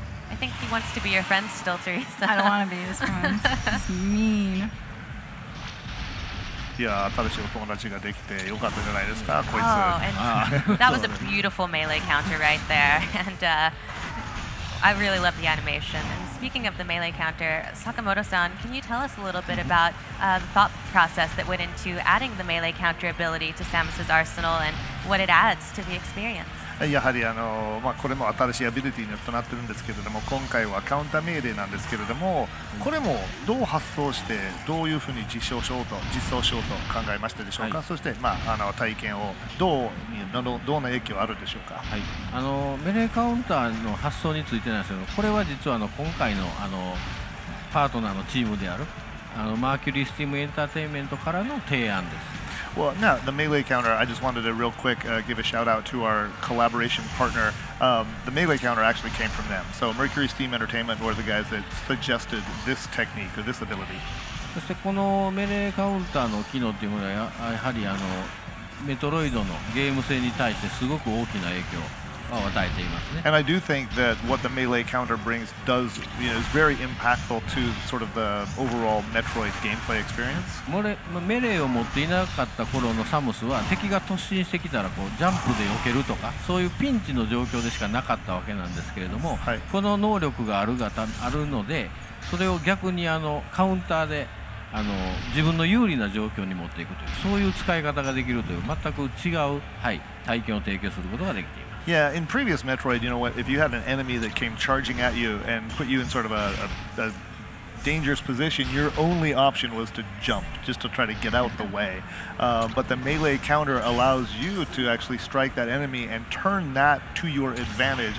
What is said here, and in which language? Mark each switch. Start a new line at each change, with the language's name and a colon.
English: I think he wants to be your friend still, Teresa. I don't want to be his friend. He's mean.
Japanese: いや新しいお友達ができてよかったじゃないですか、こいつ。
English: Oh, and that was a beautiful melee counter right there. And I really love the animation. And speaking of the melee counter, Sakamoto-san, can you tell us a little bit about the thought process that went into adding the melee counter ability to Samus's arsenal and what it adds to the experience?
Japanese: やはりこれも新しいアビリティによってなってるんですけれども、今回はカウンター命令なんですけれども、これもどう発想してどういうふうに実装しようと考えましたでしょうか。そして体験をどんな影響あるでしょうか。はい、メレーカウンターの発想についてなんですけど、これは実は今回のパートナーのチームであるマーキュリースティームエンターテインメントからの提案です。
English: Well, now the melee counter, I just wanted to real quick give a shout out to our collaboration partner. The melee counter actually came from them. So Mercury Steam Entertainment were the guys that suggested this technique or this ability.
Japanese: そしてこのメレーカウンターの機能というものはやはりメトロイドのゲーム性に対してすごく大きな影響を与えていますね。
English: And I do think that what the melee counter brings is very impactful to sort of the overall Metroid gameplay experience.
Japanese: メレーを持っていなかった頃のサムスは敵が突進してきたらジャンプで避けるとかそういうピンチの状況でしかなかったわけなんですけれども、はい、この能力があるのでそれを逆にカウンターで自分の有利な状況に持っていくというそういう使い方ができるという全く違う、はい、体験を提供することができています。
English: Yeah, in previous Metroid, you know what? If you had an enemy that came charging at you and put you in sort of a dangerous position, your only option was to jump, just to try to get out the way. But the melee counter allows you to actually strike that enemy and turn that to your advantage.